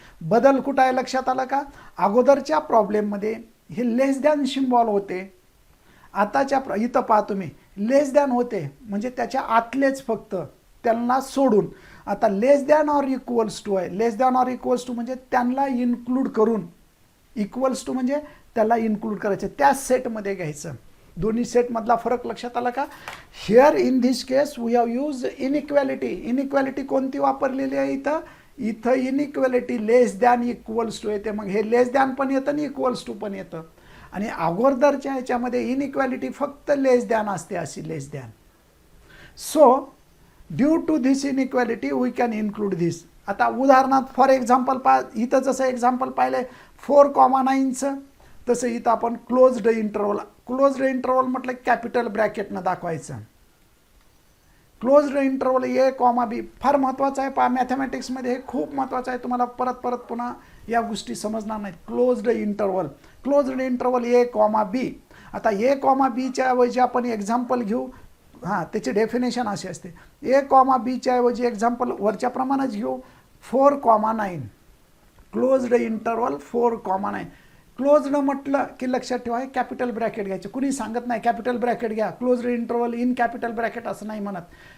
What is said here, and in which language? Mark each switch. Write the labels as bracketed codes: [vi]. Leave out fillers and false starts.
[mr] बदल कुठं आहे लक्षात आलं का? अगोदरच्या प्रॉब्लेममध्ये हे लेस दॅन सिम्बॉल होते, आताच्या इथं पहा तुम्ही लेस दॅन होते, म्हणजे त्याच्या आतलेच फक्त, त्यांना सोडून. आता लेस दॅन ऑर इक्वल्स टू आहे. लेस दॅन ऑर इक्वल्स टू म्हणजे त्यांना इन्क्लूड करून, इक्वल्स टू म्हणजे त्याला इन्क्लूड करायचं, त्या सेटमध्ये घ्यायचं. दोन्ही सेटमधला फरक लक्षात आला का? [en] Here in this case we have use inequality. [mr] Inequality कोणती वापरलेली आहे इथं? इथं inequality less than equals to येते. मग हे लेस दॅन पण येतं आणि इक्वल्स टू पण येतं. आणि अगोदरच्या ह्याच्यामध्ये इनइक्वॅलिटी फक्त लेस दॅन असते, अशी लेस than. [en] So due to this inequality we can include this. [mr] आता उदाहरणार्थ फॉर एक्झाम्पल इथं जसं एक्झाम्पल पाहिलं 4,9चं, तसं इथं आपण क्लोज्ड इंटरवल. क्लोज्ड इंटरवल म्हटलं कॅपिटल ब्रॅकेटनं दाखवायचं. क्लोज्ड इंटरवल ए कॉमा बी फार महत्त्वाचं आहे. पहा मॅथमॅटिक्समध्ये हे खूप महत्त्वाचं आहे. तुम्हाला परत परत पुन्हा या गोष्टी समजणार नाहीत. क्लोज्ड इंटरवल ए कॉमा बी. आता ए कॉमा बीच्या ऐवजी आपण एक्झाम्पल घेऊ. हां, त्याची डेफिनेशन अशी असते, ए कॉमा बीच्या ऐवजी एक्झाम्पल वरच्या प्रमाणेच घेऊ. 4,9 क्लोज्ड इंटरवल 4,9. क्लोज्ड म्हटलं की लक्षात ठेवा कॅपिटल ब्रॅकेट घ्यायचे. कुणी सांगत नाही कॅपिटल ब्रॅकेट घ्या, [en] closed interval in capital bracket [mr] असं नाही म्हणत.